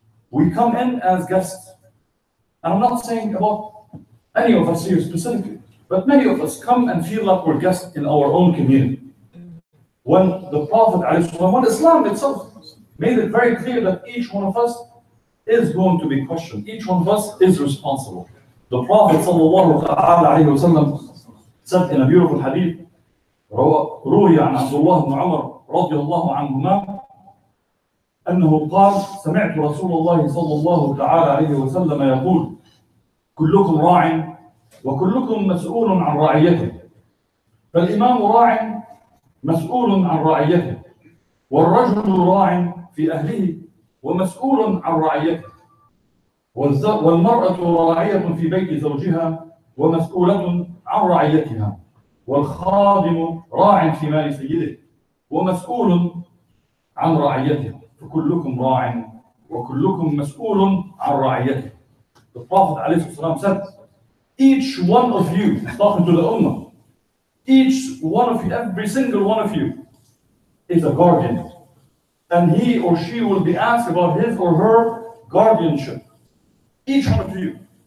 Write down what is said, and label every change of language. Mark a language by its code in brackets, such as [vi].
[en] We come in as guests. And I'm not saying about any of us here specifically, but many of us come and feel like we're guests in our own community. When the Prophet, when Islam itself made it very clear that each one of us is going to be questioned. Each one of us is responsible. The Prophet ﷺ said in a beautiful hadith, [ar] روي عن عبد الله بن عمر رضي الله عنهما أنه قال سمعت رسول الله صلى الله تعالى عليه وسلم يقول كلكم راع وكلكم مسؤول عن رعيته، فالإمام راع مسؤول عن رعيته، والرجل راع في أهله ومسؤول عن رعيته، والمرأة راعية في بيت زوجها ومسؤولة عن رعيتها، والخادم راع في مال سيده ومسؤول عن رعيته، فكلكم راع وكلكم مسؤول عن رعيته. [en] The Prophet ﷺ said, each one of you, talking to the Ummah, each one of you, every single one of you is a guardian, and he or she will be asked about his or her guardianship. Each one of you.